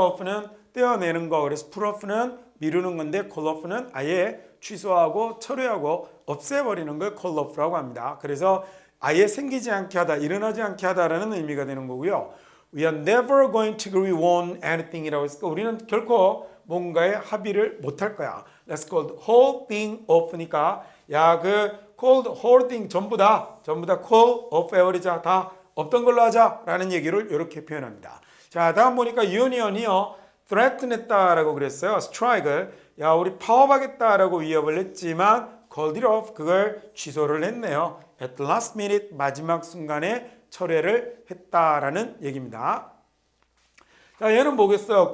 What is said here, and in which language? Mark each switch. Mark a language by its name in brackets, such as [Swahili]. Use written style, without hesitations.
[Korean] off는 떼어내는 거. 그래서 put off는 미루는 건데 call off는 아예 취소하고 철회하고 없애버리는 걸 call off라고 합니다. 그래서 아예 생기지 않게 하다, 일어나지 않게 하다라는 의미가 되는 거고요. [English] We are never going to agree on anything [Korean] 이라고 했으니까 우리는 결코 뭔가에 합의를 못할 거야. [English] Let's call the whole thing off [Korean] 니까 야, 그 [English] call the whole thing [Korean] 전부 다 [English] call off 해버리자. [Korean] 다 없던 걸로 하자라는 얘기를 이렇게 표현합니다. 자, 다음 보니까 union이요. threaten 했다라고 그랬어요. strike을 야, 우리 파업하겠다라고 위협을 했지만 called it off 그걸 취소를 했네요. At the last minute 마지막 순간에 철회를 했다라는 얘기입니다. 자, 얘는 뭐겠어요?